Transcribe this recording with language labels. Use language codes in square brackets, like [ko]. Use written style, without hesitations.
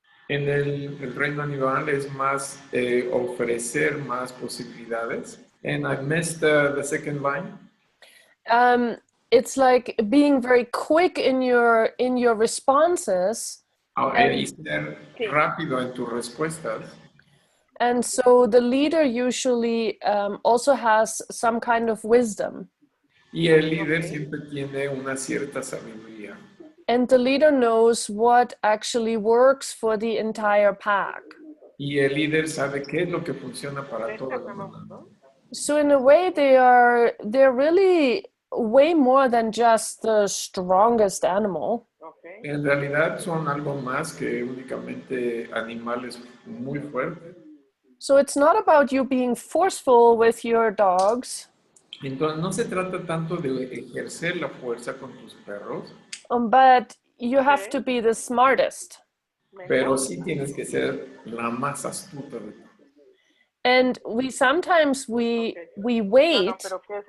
[es] En el reino animal es más ofrecer más posibilidades. [en] And I missed the second line. It's like being very quick in your responses. [es] Y ser rápido en tus respuestas. [en] And so the leader usually also has some kind of wisdom. [es] Y el líder siempre tiene una cierta sabiduría. [en] And the leader knows what actually works for the entire pack. [es] Y el líder sabe qué es lo que funciona para toda la manada. [en] So in a way, they're really way more than just the strongest animal. [es] En realidad son algo más que únicamente animales muy fuertes. [en] So it's not about you being forceful with your dogs. [es] Entonces no se trata tanto de ejercer la fuerza con tus perros. [en] But you have to be the smartest. [es] Pero sí tienes que ser la más astuta de todas. [en] And we sometimes we wait for